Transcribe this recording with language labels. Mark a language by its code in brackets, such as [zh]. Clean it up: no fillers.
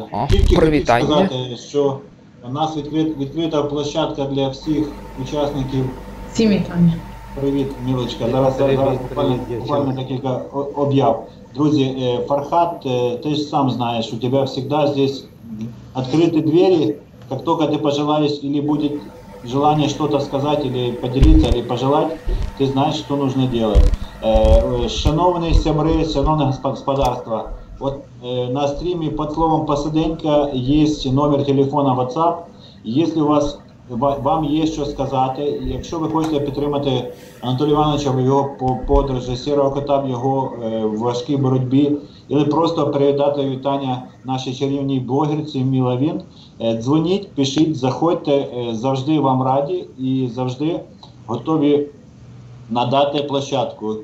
[uk] Тільки хотів сказати, що у нас відкрита площадка для всіх учасників. Всім вітання. Привіт, Мілочка. Зараз буквально декілька об'яв. [ru] Друзі, Фархат, ты же сам знаешь, у тебя всегда здесь открыты двери. Как только ты пожелаешь или будет желание что-то сказать, или поделиться, или пожелать, ты знаешь, что нужно делать. [uk] Шановні сябри, шановне господарство, от на стрімі під словом «Посиденька» є номер телефона WhatsApp. Якщо вам є що сказати, якщо ви хочете підтримати Анатолія Івановича в його подорожі, Сірого Кота в його важкій боротьбі, або просто передати вітання нашій чарівній блогерці Міла Він, дзвоніть, пишіть, заходьте, завжди вам раді і завжди готові надати площадку.